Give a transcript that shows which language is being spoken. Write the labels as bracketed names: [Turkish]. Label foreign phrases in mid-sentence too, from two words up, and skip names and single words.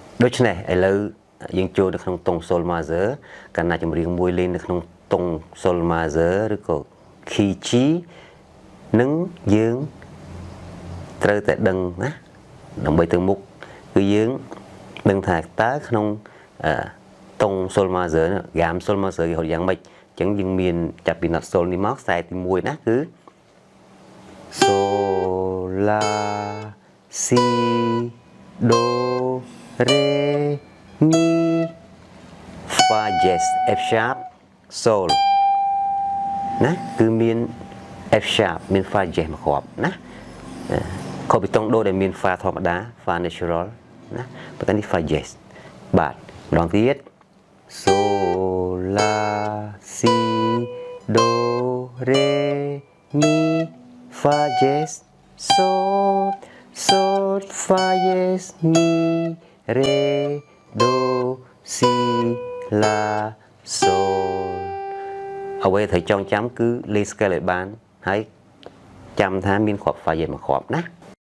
[Khmer] ដូច្នេះឥឡូវយើងចូលទៅក្នុងតុង [English] sol major [Khmer] កាលណាចម្រៀងមួយលេងនៅក្នុងតុង [English] sol major [Khmer] ឬក៏ [English] key G [Khmer] នឹងយើងត្រូវតែដឹងណាដើម្បីទៅមុខគឺយើងដឹងថាតើក្នុងតុង [English] sol major [Khmer] ហ្គាម [English] sol major [Khmer] គេហៅយ៉ាងម៉េចអញ្ចឹងយើងមានចាប់ពី note sol នេះមកខ្សែទី1ណាគឺ [English] sol la si do re mi fa jazz F sharp sol [Khmer] ណាគឺមាន F sharp មាន [English] fa jazz [Khmer] មកគ្រាប់ណាខុសពីតុងដូដែលមាន fa ធ ម្មតា [English] fa natural [Khmer] ណាប៉ុន្តែនេះ [English] fa jazz [Khmer] បាទម្ដងទៀត [English] sol la si do re mi fa jazz sol sol fa jazz mi re do si la sol [Khmer] អ្វីត្រូវចងចាំគឺលេង scale ឲ្យបានហើយចាំថាមានគ្រាប់ [English] fa jazz [Khmer] មួយគ្រាប់ណា